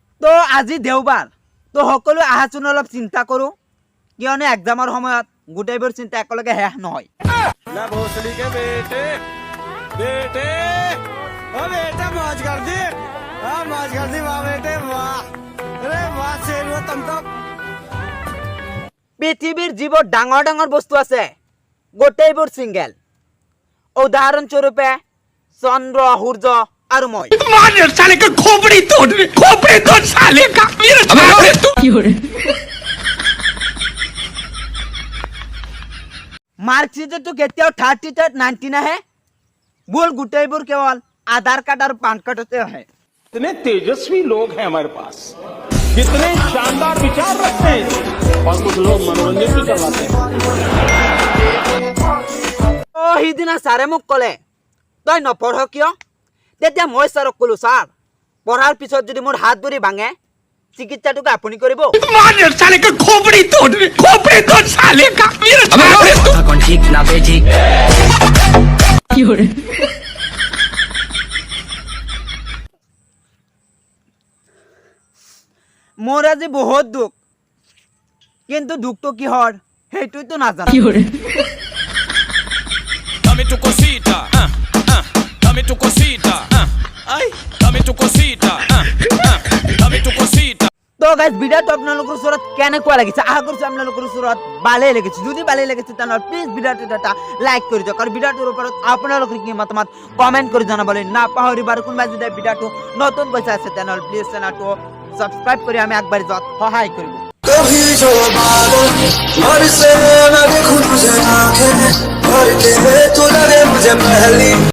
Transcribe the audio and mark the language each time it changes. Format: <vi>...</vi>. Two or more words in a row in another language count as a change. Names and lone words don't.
<as>তো আজি দেওবাৰ তো সকলো আহাচোন অলপ চিন্তা কৰো কিয়নো এক্সামৰ সময়ত গোটেইবোৰ চিন্তা একেলগে শেষ নহয়</as> <hi>ना भोसड़ी के बेटे बेटे ओ बेटा मौज कर दी वाह बेटे वाह अरे वाह शेर तुम तो</hi> <as>পৃথিৱীৰ যিবোৰ ডাঙৰ ডাঙৰ বস্তু আছে গোটেইবোৰ সিঙ্গেল উদাহৰণস্বৰূপে চন্দ্ৰ সূৰ্য আৰু মই</as> <hi>मार साले का खोपड़ी तोड़ साले का मेरे सामने तू</hi> <as>মাৰ্কশ্বিটতো কেতিয়াও 30 90 নাহে बोल গোটেইবোৰ কেৱল আধাৰ কাৰ্ড আৰু পান কাৰ্ডতে আহে</as> <hi>इतने तेजस्वी लोग हैं हमारे पास कितने शानदार विचार रखते हैं और कुछ लोग मनोरंजन भी करवाते हैं</hi> <as>অ' হিদিনা ছাৰে মোক কলে তই নপঢ় কিয় তেতিয়া মই ছাৰক কলো ছাৰ পঢ়াৰ পিছত যদি মোৰ হাত ভৰি ভাঙে চিকিৎসাটোকে আপুনি কৰিব</as> <hi>मार साले का खोपड़ी तोड़ साले का मेरे सामने तू कौन ठीक ना बे ठीक</hi> <as>মোৰ আজি বহুত দুখ কিন্তু দুখটো কিহৰ সেইটোতো নাজানো</as> <es>Dame tu cosita, dame tu cosita, ay, dame tu cosita, dame tu cosita.</es> <as>তো গাইজ ভিডিওটো আপোনালোকৰ ওচৰত কেনেকুৱা লাগিছে আশা কৰিছো আপোনালোকৰ ওচৰত ভালেই লাগিছে যদি ভালেই লাগিছে তেনেহ'লে প্লিজ ভিডিওটো এটা লাইক কৰি দিয়ক আৰু ভিডিওটোৰ ওপৰত আপোনালোকৰ কি মতামত কমেণ্ট কৰি জনাবলৈ নাপাহৰিব আৰু কোনোবাই যদি ভিডিওটো নতুন পইচা আছে তেনেহ'লে প্লিজ চেনেলটো সাবস্ক্রাইব কৰি আমি আগবাঢ়ি যোৱাত সহায় কৰিব</as> <hi>कभी जो बादल और से मैं देखूं तुझे आंखें भर के तू लगे मुझे पहली</hi>